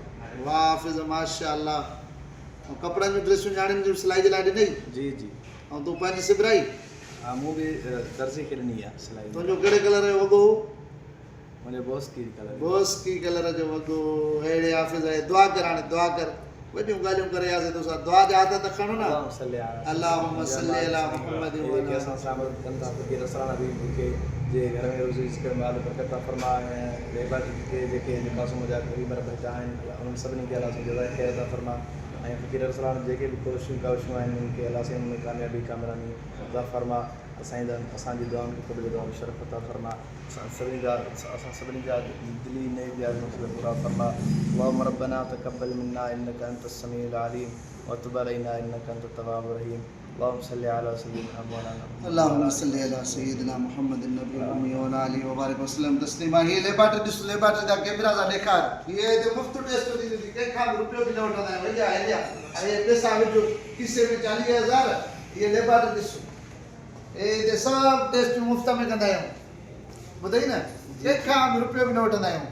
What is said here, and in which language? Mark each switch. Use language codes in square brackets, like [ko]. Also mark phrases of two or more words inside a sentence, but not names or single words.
[sd] वाह हाफ़िज़ [ar] ما شاء الله. [sd] ऐं कपिड़नि जूं ड्रेसूं नियाणियुनि जूं सिलाई जे लाइ ॾिनई, जी जी ऐं तूं पंहिंजी सिबराई। हाँ मूं भी दर्जी खे ॾिनी आहे सिलाई तुंहिंजो कहिड़े कलर जो वॻो? मुंहिंजे बॉस की कलर बोस की कलर जो वॻो। अहिड़े हाफ़िज़ आहे, दुआ कर, हाणे दुआ कर, वॾियूं ॻाल्हियूं करे आयासीं तोसां, दुआ जा हथ त खणो न। [ar] اللهم صل على محمد وعلى [sd] असां सां मदद कनि था फ़क़ीर रसलाना भी मूंखे जे घर में रोज़ी रिज़्क़ माल बरकत अता फरमा ऐं लेबा खे जेके मासूम जा ग़रीब बच्चा आहिनि उन्हनि सभिनी खे अलाह जज़ाए ख़ैर अता फरमा ऐं फ़क़ीर रसलाना जेके बि कोशिशूं काविशूं आहिनि उन्हनि खे अलाह साईं में कामयाबी कामरानी अता फरमा। असांजी दुआउनि खे क़बूल दुआउनि शरफ़ अता फरमा। असां सभिनी जा दिली नेक मसइला पूरा फरमा। [ar] اللهم ربنا تقبل منا إنك أنت السميع العليم وتب علينا إنك أنت التواب الرحيم. اللهم صل على سيدنا مولانا اللهم صل على سيدنا محمد النبي الأمي وعلى آله وبارك وسلم تسليما. [sd] ये लेबार्टरी ॾिस, लेबार्टरी जा कैमरा सां ॾेखार, ये ते मुफ़्त टेस्ट थी वेंदी, कंहिंखां बि रुपयो बि न वठंदा आहियूं। भैया हलिया अरे पैसा विझो खीसे में 40,000, ये लेबार्टरी ॾिसो, ये सब टेस्ट मुफ़्त में कंदा आहियूं, ॿुधई न, कंहिंखां बि रुपयो बि न वठंदा आहियूं।